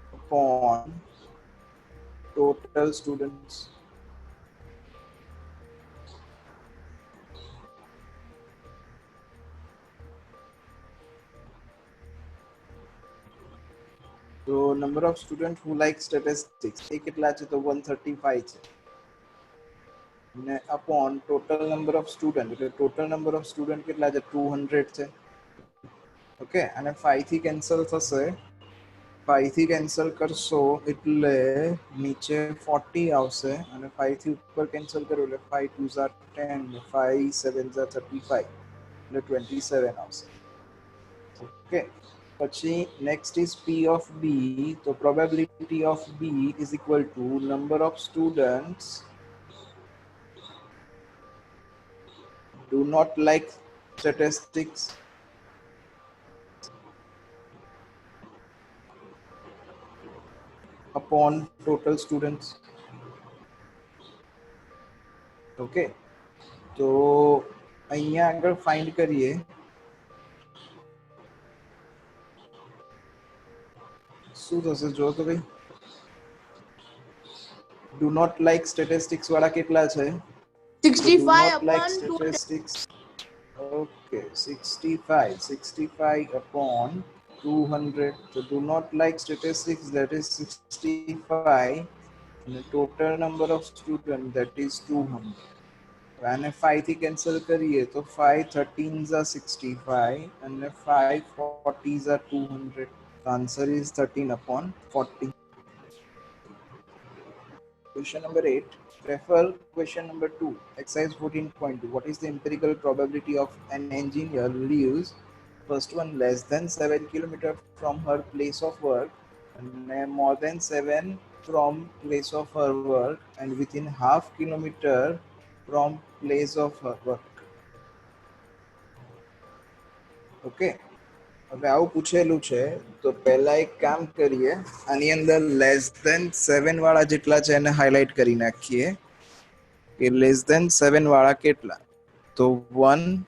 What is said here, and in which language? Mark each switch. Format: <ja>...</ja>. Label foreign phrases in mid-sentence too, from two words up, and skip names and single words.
<en>upon total students. So number of students who like statistics</en> <gu>એ કેટલા છે તો 135 છે ને</gu> <en>upon total number of student</en> <gu>એટલે</gu> <en>total number of student</en> <gu>કેટલા છે 200 છે ઓકે અને 5 થી કેન્સલ થશે 5 થી કેન્સલ કરશો એટલે નીચે 40 આવશે અને 5 થી ઉપર કેન્સલ કરો એટલે</gu> <en>5 2s are 10 5 7s are 35</en> <gu>એટલે 27 આવશે ઓકે પછી</gu> <en>next is P of B. So probability of B is equal to number of students do not like statistics upon total students.</en> <gu>Okay. તો અહીંયા આગળ find કરીએ શું થશે જો તો ભાઈ</gu> <en>do not like statistics</en> <gu>વાળા કેટલા છે</gu> <en>65 not like upon statistics. Okay, 65 upon 200. So do not like statistics, that is 65, and the total number of students, that is 200. And if 5</en> <gu>થી cancel કરીએ તો</gu> <en>5 13s are 65 and 5 40s are 200. The answer is 13 upon 40. Question number 8. Refer question number 2. Exercise 14.2. What is the empirical probability of an engineer lives, first one, less than 7 kilometers from her place of work, and more than 7 from place of her work, and within half kilometer from place of her work. Okay.</en> <gu>હવે આવું પૂછેલું છે તો પહેલા એક કામ કરીએ આની અંદર</gu> <en>less than</en> <gu>7 વાળા જેટલા છે એને હાઇલાઇટ કરી નાખીએ કે</gu> <en>less than</en> <gu>7 વાળા કેટલા તો 1</gu>